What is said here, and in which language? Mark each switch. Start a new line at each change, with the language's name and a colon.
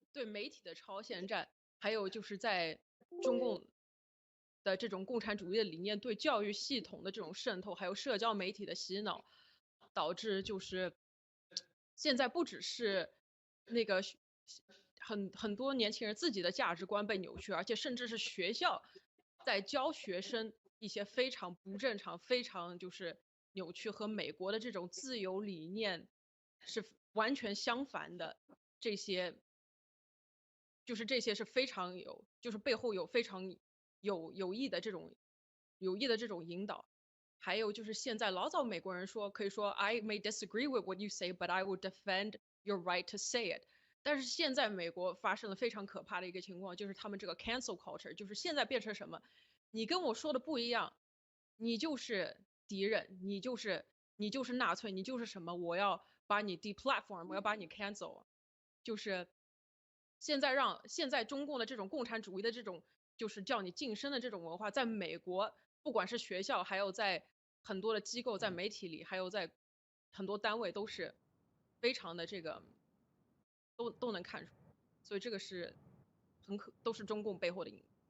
Chinese: 对媒体的超限战，还有就是在中共的这种共产主义的理念对教育系统的这种渗透，还有社交媒体的洗脑，导致就是现在不只是那个很多年轻人自己的价值观被扭曲，而且甚至是学校在教学生一些非常不正常、非常就是扭曲和美国的这种自由理念是完全相反的。这些是非常就是背后有非常有意的这种引导。还有就是现在老早美国人说可以说
English: I may disagree with what you say, but I will defend your right to say it。
Chinese: 但是现在美国发生了非常可怕的一个情况，就是他们这个 cancel culture， 就是现在变成什么？你跟我说的不一样，你就是敌人，你就是纳粹，你就是什么？我要把你 deplatform， 我要把你 cancel。就是现在中共的这种共产主义的这种就是叫你晋升的这种文化，在美国不管是学校，还有在很多的机构，在媒体里，还有在很多单位都是非常的这个都能看出，所以这个是都是中共背后的影。